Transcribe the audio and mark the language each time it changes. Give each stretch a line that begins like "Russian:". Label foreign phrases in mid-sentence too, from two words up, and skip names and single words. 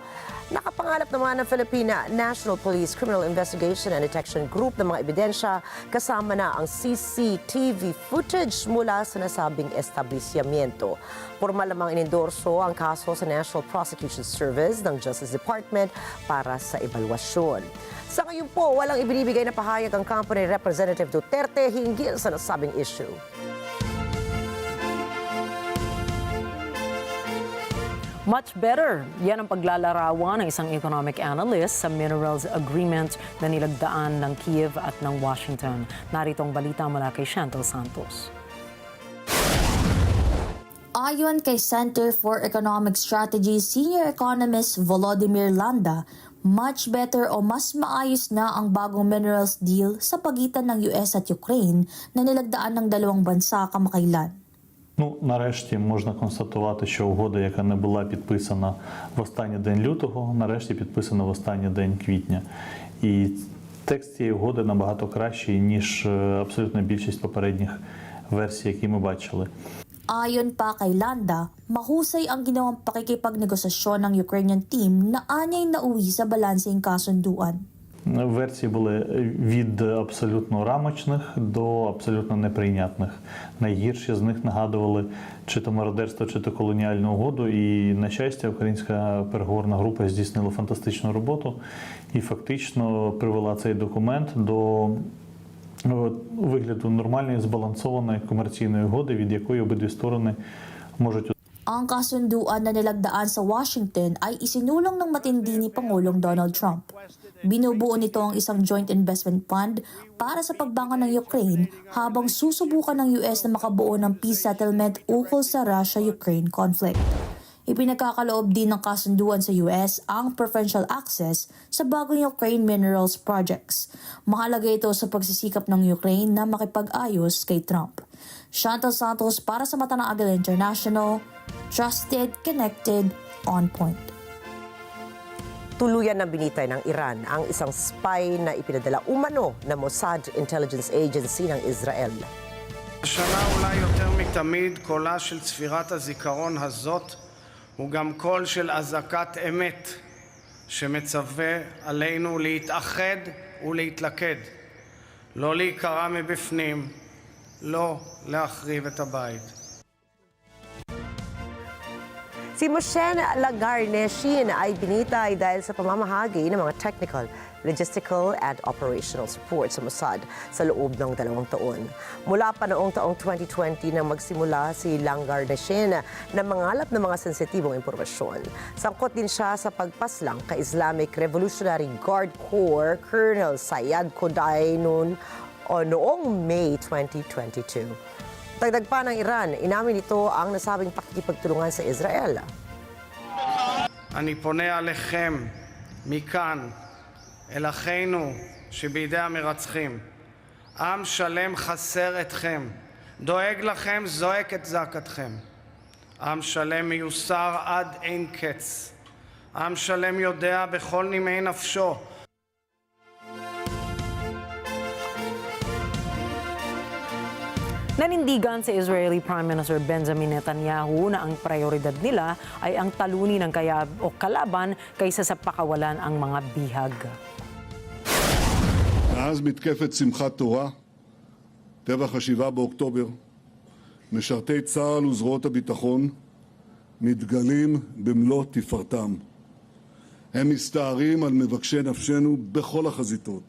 Filipino: Nakapangalap naman ng Filipina National Police Criminal Investigation and Detection Group ng mga ebidensya kasama na ang
English: CCTV footage
Filipino: mula sa nasabing establishmento. Formal namang inendorso ang kaso sa National Prosecution Service ng Justice Department para sa ebalwasyon. Sa ngayon po, walang ibinibigay na pahayag ang kampo ni Representative Duterte hinggil sa nasabing issue.
English: Much better.
Filipino: Yan ang paglalarawan ng isang
English: economic analyst
Filipino: sa
English: minerals agreement
Filipino: na nilagdaan ng Kiev at ng Washington. Narito ang balita mula kay Chantal Santos. Ayon kay Center for Economic Strategy
English: Senior Economist
Filipino: Volodymyr Landa,
English: much better
Filipino: o mas maayos na ang bagong
English: minerals deal
Filipino: sa pagitan ng US at Ukraine na nilagdaan ng dalawang bansa kamakailan.
Ukrainian: Нарешті можна констатувати, що угода, яка не була підписана в останній день лютого, нарешті підписана в останній день квітня. І текст цієї угоди набагато кращий, ніж абсолютна більшість попередніх версій, які ми бачили.
Filipino: Ayon pa kay Landa, mahusay ang ginawang pakikipagnegosasyon ng
English: Ukrainian team
Filipino: na anyay nauwi sa balanseng kasunduan.
Ukrainian: Версії були від абсолютно рамочних до абсолютно неприйнятних. Найгірші з них нагадували чи то мародерство, чи то колоніальну угоду. І, на щастя, українська переговорна група здійснила фантастичну роботу і фактично привела цей документ до вигляду нормальної, збалансованої комерційної угоди, від якої обидві сторони можуть.
Filipino: Ang kasunduan na nilagdaan sa Washington ay isinulong ng matindi ni Pangulong Donald Trump. Binubuo nito ang isang
English: joint investment fund
Filipino: para sa pagbangon ng Ukraine habang susubukan ng US na makabuo ng
English: peace settlement
Filipino: ukol sa Russia-Ukraine conflict. Ipinagkakaloob din ng kasunduan sa US ang
English: preferential access
Filipino: sa bagong Ukraine
English: minerals projects.
Filipino: Mahalaga ito sa pagsisikap ng Ukraine na makipag-ayos kay Trump. Chantal Santos para sa Mata ng Agila International,
English: trusted, connected, on point.
Filipino: Tuluyan na binitay ng Iran ang isang spy na ipinadala umano na Mossad Intelligence Agency ng Israel.
Hebrew: השנה אולי יותר מתמיד קולה של צפירת הזיכרון הזאת הוא גם קול של אזעקת אמת שמצווה עלינו להתאחד ולהתלכד, לא להיקרע מבפנים, לא להחריב את הבית.
Filipino: Si Moshen Lagarneshin ay binitay dahil sa pamamahagi ng mga
English: technical, logistical and operational support
Filipino: sa Mossad sa loob ng 2 taon. Mula pa noong taong 2020 nang magsimula si Lagarneshin na mangalap ng mga sensitibong impormasyon. Sangkot din siya sa pagpaslang kay Islamic Revolutionary Guard Corps Colonel Sayad Koday noong May 2022. Dagdag pa ng Iran, inamin nito ang nasabing pakikipagtulungan sa Israel.
Hebrew: אני פונה עליכם מכאן, אל אחינו שבידי המרצחים. עם שלם חסר אתכם, דואג לכם, זועק את זעקתכם. עם שלם מיוסר עד אין קץ. עם שלם יודע בכל נימי נפשו
Filipino: Nanindigan sa Israeli Prime Minister Benjamin Netanyahu na ang prioridad nila ay ang talunin ng kalaban kaysa sa pakawalan ang mga bihag.
Hebrew: מאז מתקפת שמחת תורה, טבח ה-7 באוקטובר, משרתי צה"ל וזרועות הביטחון מתגלים במלוא תפארתם. הם מסתערים על מבקשי נפשנו בכל החזיתות.